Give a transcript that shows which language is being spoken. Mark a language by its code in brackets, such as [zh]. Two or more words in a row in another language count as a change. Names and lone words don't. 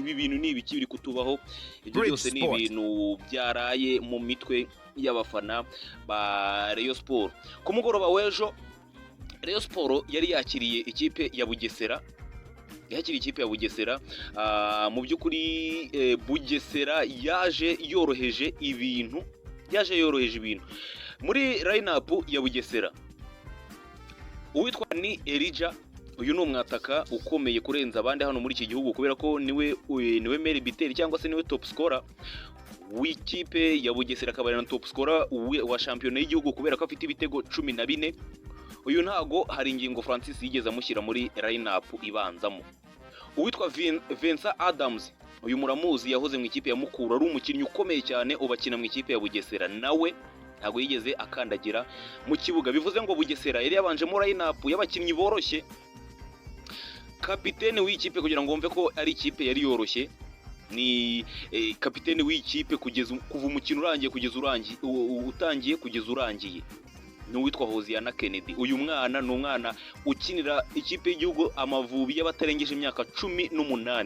[rw] Ibi bintu ni ibiki biri kutubaho? Ibyo byose ni ibintu byaraye mu mitwe y'abafana ba Rayon Sport. Ku mugoroba w'ejo Rayon Sport yari yakiriye ikipe ya Bugesera. Mu by'ukuri Bugesera yaje yoroheje ibintu. Muri line-up ya Bugesera, uwitwa ni Elijah. Uyu ni umwataka ukomeye kurenza abandi hano muri iki gihugu, kubera ko niwe Meri Biteri cyangwa se niwe [en] top scorer [rw] w'ikipe ya Bugesera, akaba na [en] top scorer [rw] wa shampiyona y'igihugu kubera ko afite ibitego 14. Uyu ntago hari ingingo Francis yigeze amushyira muri line-up ibanzamo. Uwitwa Vincent Adams, uyu muramuzi, yahoze mu ikipe ya Mukura, ari umukinnyi ukomeye cyane ubakina mu ikipe ya Bugesera, nawe ntago yigeze akandagira mu kibuga. Bivuze ngo Bugesera yari yabanje mu line-up y'abakinnyi boroshye. Kapiteni w'ikipe, kugira ngo wumve ko ari ikipe yari yoroshye, ni kapiteni w'ikipe kuva umukino urangiye kugeza utangiye kugeza urangiye, n'uwitwa Hosiana Kennedy. Uyu mwana ni umwana ukinira ikipe y'igihugu Amavubi y'abatarengeje imyaka 18.